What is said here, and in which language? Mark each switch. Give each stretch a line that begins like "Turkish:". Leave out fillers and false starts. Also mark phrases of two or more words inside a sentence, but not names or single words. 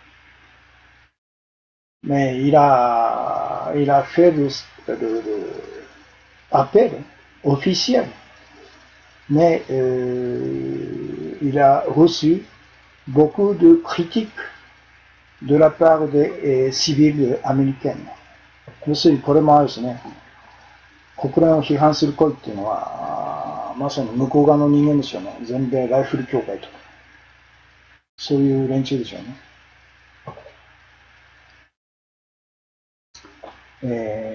French: Mais il a fait l'appel officiel, mais il a reçu beaucoup de critiques de la part des civils américains.
Japanese: 要するにこれもあるですね。国連を批判する声っていうのは、まさに向こう側の人間ですよね。全米ライフル協会とか。そういう連中でしょうね。